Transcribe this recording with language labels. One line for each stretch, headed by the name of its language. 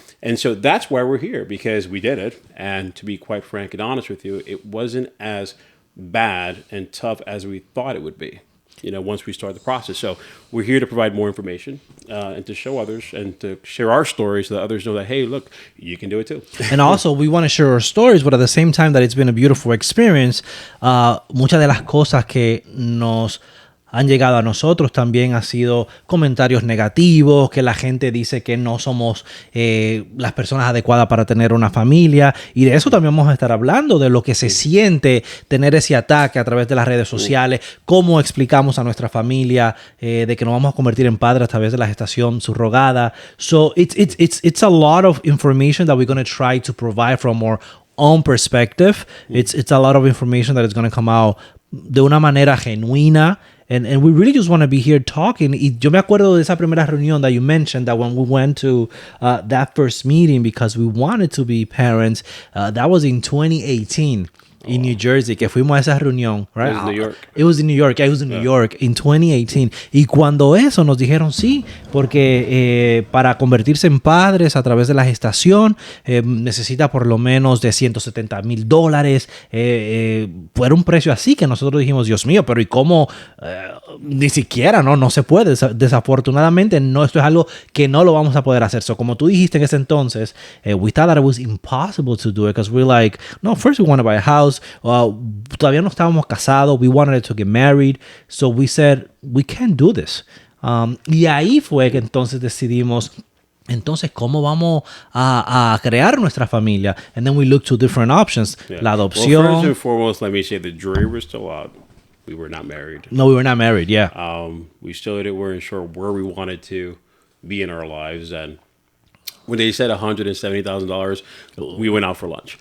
English: And so that's why we're here, because we did it. And to be quite frank and honest with you, it wasn't as bad and tough as we thought it would be, once we start the process. So we're here to provide more information and to show others and to share our stories so that others know that, hey, look, you can do it too. And also, we want to share our stories, but at the same time that it's been a beautiful experience,
Spanish: muchas de las cosas que nos han llegado a nosotros también ha sido comentarios negativos, que la gente dice que no somos las personas adecuadas para tener una familia, y de eso también vamos a estar hablando, de lo que se siente tener ese ataque a través de las redes sociales, cómo explicamos a nuestra familia de que nos vamos a convertir en padres a través de la gestación subrogada.
English: So it's a lot of information that we're going to try to provide from our own perspective. It's a lot of information that is going to come out
Spanish: de una manera genuina.
English: And we really just want to be here talking.
Spanish: Y yo me acuerdo de esa primera reunión
English: that you mentioned, that when we went to that first meeting because we wanted to be parents, that was in 2018 in New Jersey,
Spanish: que fuimos a esa reunión,
English: right? It was New York. It was in New York. I was in New York in 2018.
Spanish: Y cuando eso nos dijeron sí, porque para convertirse en padres a través de la gestación necesita por lo menos de $170,000. Fue un precio así que nosotros dijimos, Dios mío, pero ¿y cómo? Ni siquiera, no se puede. Desafortunadamente, no, esto es algo que no lo vamos a poder hacer.
English: So,
Spanish: como tú dijiste en ese entonces,
English: we thought that it was impossible to do it because we're like, no, first we want to buy a house.
Spanish: Todavía no estábamos casados.
English: We wanted to get married. So we said, we can't do this.
Spanish: Y ahí fue que entonces decidimos, entonces, ¿cómo vamos a crear nuestra familia?
English: And then we looked to different options. Yeah.
Spanish: La adopción.
English: Well, first and foremost, let me say the jury was still out. We were not married. No, we were not married, yeah. We still weren't sure where we wanted to be in our lives. And when they said $170,000, we went out for lunch.